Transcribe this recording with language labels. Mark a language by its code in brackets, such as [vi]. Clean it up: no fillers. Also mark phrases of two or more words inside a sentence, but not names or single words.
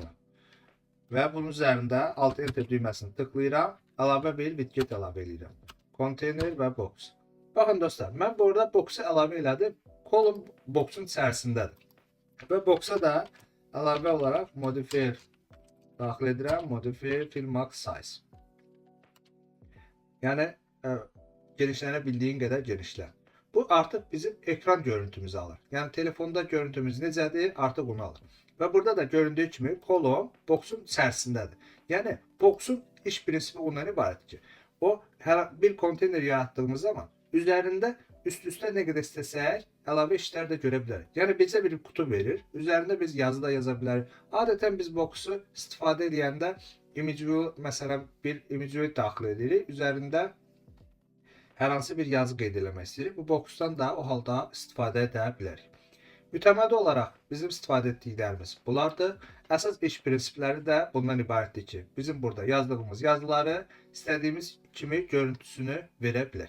[az] Və bunun üzərində [en] alt enter [az] düyməsini tıklayıram, əlavə bir widget əlavə edirəm. Container və box. Baxın dostlar, mən burada box'u əlavə elədim. Column box'un içərisindədir. Və box'a da əlavə olaraq modifier daxil edirəm, [en] modifier fill max size. [az] Yəni genişlənə bildiyin qədər genişlən. Bu artıq bizim ekran görüntümüzü alır. Yəni telefonda görüntümüz necədir, artıq onu alır. Və burada da göründüyü kimi column box'un içərisindədir. Yəni box'un iş prinsipi ondan ibarətdir ki, o hər bir konteyner yaratdığımız zaman üzərində üst-üstə nə qədər istəsək əlavə işlər də görə bilərik. Yəni bizə bir kutu verir, üzərində biz yazı da yaza bilərik. Adətən biz box'u istifadə edəndə [en] image view, [az] məsələn bir [en] image view [az] daxil edirik, üzərində hər hansı bir yazı qeyd eləmək istəyirik. Bu box'dan da o halda istifadə edə bilərik. Mütəmadi olaraq bizim istifadə etdiklərimiz bunlardır. Əsas iş prinsipləri də bundan ibarətdir ki, bizim burada yazdığımız yazıları istədiyimiz kimi görüntüsünü verə bilər.